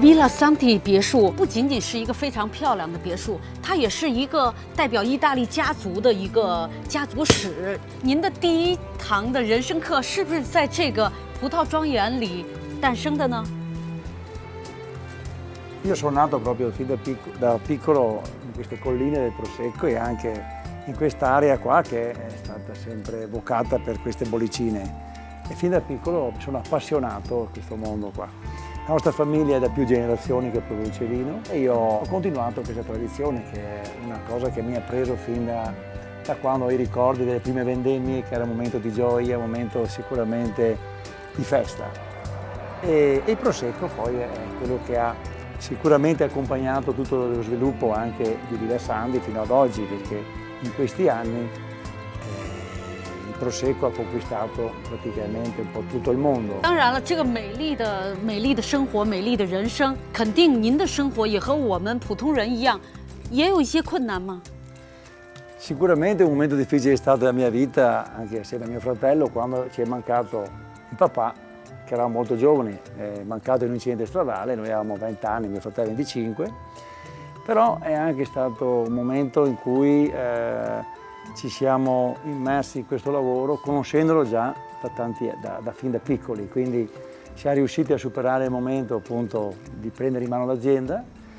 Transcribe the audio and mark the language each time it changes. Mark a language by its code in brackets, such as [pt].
[zh] Villa Santi 别墅不仅仅是一个非常漂亮的别墅，它也是一个代表意大利家族的一个家族史。您的第一堂的人生课是不是在这个葡萄庄园里诞生的呢？ [it] Io sono nato proprio fin da piccolo in queste colline del Prosecco e anche in quest'area qua che è stata sempre evocata per queste bollicine. E fin da piccolo mi sono appassionato a questo mondo qua. La nostra famiglia è da più generazioni che produce vino e io ho continuato questa tradizione che è una cosa che mi ha preso fin da quando ho i ricordi delle prime vendemmie, che era un momento di gioia, un momento sicuramente di festa. E il Prosecco poi è quello che ha sicuramente ha accompagnato tutto lo sviluppo anche di Vilassanti fino ad oggi, perché in questi anni il Prosecco ha conquistato praticamente un po' tutto il mondo. [zh] 当然了，这个美丽的生活，美丽的人生，肯定您的生活也和我们普通人一样，也有一些困难吗？ [it] Sicuramente un momento difficile è stato nella mia vita, anche assieme a mio fratello, quando ci è mancato il papà, che eravamo molto giovani, è mancato in un incidente stradale, noi avevamo 20 anni, mio fratello 25, però è anche stato un momento in cui ci siamo immersi in questo lavoro, conoscendolo già da fin da piccoli, quindi siamo riusciti a superare il momento appunto di prendere in mano l'azienda.